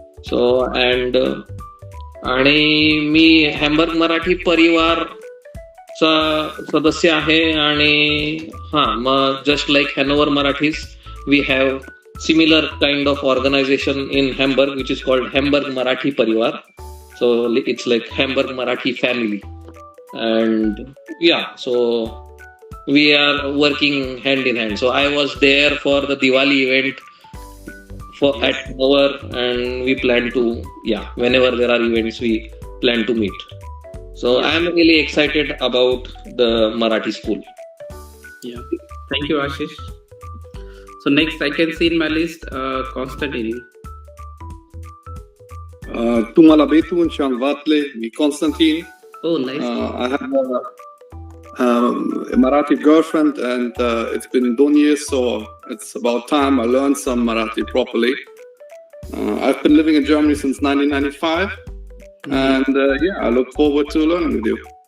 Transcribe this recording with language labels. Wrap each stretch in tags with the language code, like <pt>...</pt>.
<en>so and</en> <mr>आणि मी Hamburg Marathi परिवारचा सदस्य आहे. आणि मग</mr> <en>Just like Hanover Marathis, we have similar kind of organization in Hamburg which is called Hamburg Marathi Parivar. So it's like Hamburg Marathi family.</en> <mr>And so</mr> <en>we are working hand in hand. So I was there for the Diwali event at Hanover, and we plan to, whenever there are events, we plan to meet. So I am really excited about the Marathi school. Yeah, thank you, Ashish. So next I can see in my list Konstantin.</en> <mr>तुम्हाला भेटून छान वाटले. मी Konstantin.</mr> <en>Oh, nice. I have a Marathi girlfriend, and it's been 2 years, so it's about time I learned some Marathi properly. I've been living in Germany since 1995, and I look forward to learning with you.</en>